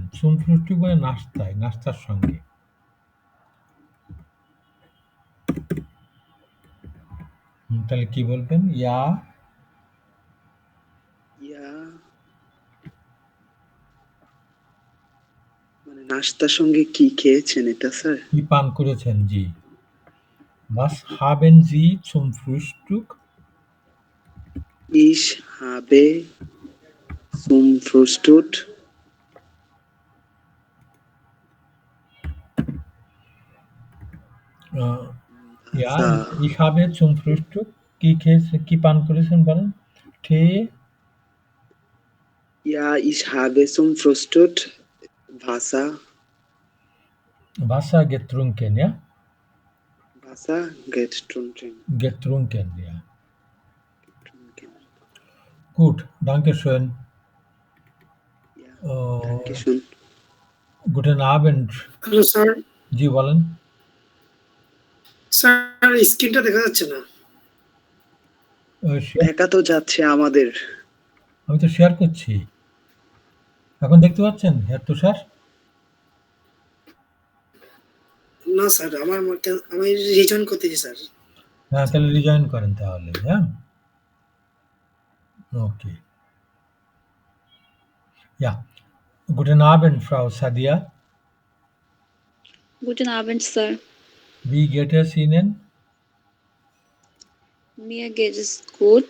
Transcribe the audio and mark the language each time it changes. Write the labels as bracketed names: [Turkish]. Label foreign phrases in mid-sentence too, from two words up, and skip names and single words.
[German] Zum Frühstück [Bangla] মানে নাস্তায়, নাস্তার সঙ্গে। তাহলে কি বলবেন? [German] Ja, Ja, [Bangla] মানে নাস্তার সঙ্গে কি খেয়েছেন এটা স্যার? কি পান করেছেন? জি। [German] Was haben Sie zum Frühstück? Ich habe zum Frühstück Ja, Sa- ich habe zum Frühstück [Bangla] কি পান করেছেন বলেন? [German] Tee, Ja, ich habe zum Frühstück Wasser Wasser getrunken, ja? getrunken. Getrunken, ja. Gut, danke schön. Ja, Oh, danke schön. guten Abend. [Bangla] হ্যালো স্যার। জি বলেন। স্যার স্ক্রিনটা দেখা যাচ্ছে না। দেখা তো যাচ্ছে আমাদের। আমি তো শেয়ার করছি। এখন দেখতে পাচ্ছেন হেড তুষার? না স্যার, আমি রিজয়েন করতেছি স্যার। হ্যাঁ, তাহলে রিজয়েন করেন তাহলে, হ্যাঁ? Okay. [German] Ja. Guten Abend, Frau Sadia. Guten Abend, Sir. Wie geht es Ihnen? Mir geht es gut.